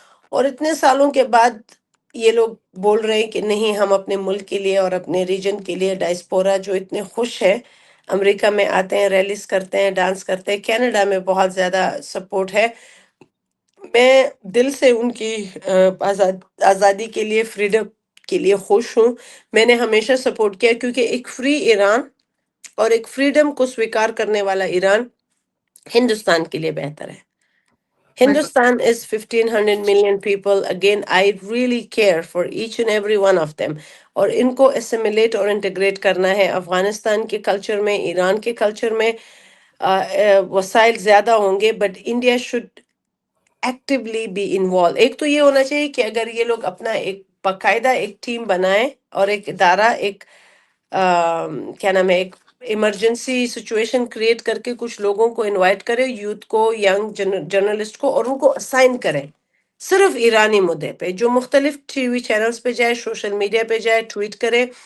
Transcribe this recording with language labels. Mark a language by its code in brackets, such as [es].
[ur] اور اتنے سالوں کے بعد یہ لوگ بول رہے ہیں کہ نہیں، ہم اپنے ملک کے لیے اور اپنے ریجن کے لیے، ڈائسپورا جو اتنے خوش ہیں امریکہ میں آتے ہیں، ریلیز کرتے ہیں، ڈانس کرتے ہیں. کینیڈا میں بہت زیادہ سپورٹ ہے. میں دل سے ان کی آزادی کے لیے، فریڈم کے لیے خوش ہوں. میں نے ہمیشہ سپورٹ کیا کیونکہ ایک فری ایران اور ایک فریڈم کو سویکار کرنے والا ایران ہندوستان کے لیے بہتر ہے. بالکل [en] Hindustan is 1500 million people. Again, I really care for each and every one of them. [ur] اور ان کو assimilate اور انٹیگریٹ کرنا ہے افغانستان کے کلچر میں، ایران کے کلچر میں. وسائل زیادہ ہوں گے [en] But India should actually be involve. [ur] ایک تو یہ ہونا چاہیے کہ اگر یہ لوگ اپنا ایک باقاعدہ ایک ٹیم بنائیں اور ایک ادارہ، ایک کیا نام ہے، ایک ایمرجنسی سچویشن کریٹ کر کے کچھ لوگوں کو انوائٹ کرے، یوتھ کو، ینگ جرنلسٹ کو، اور ان کو اسائن کرے صرف ایرانی مدعے پہ، جو مختلف ٹی وی چینلز پہ جائے، سوشل میڈیا پہ جائے، ٹویٹ کرے،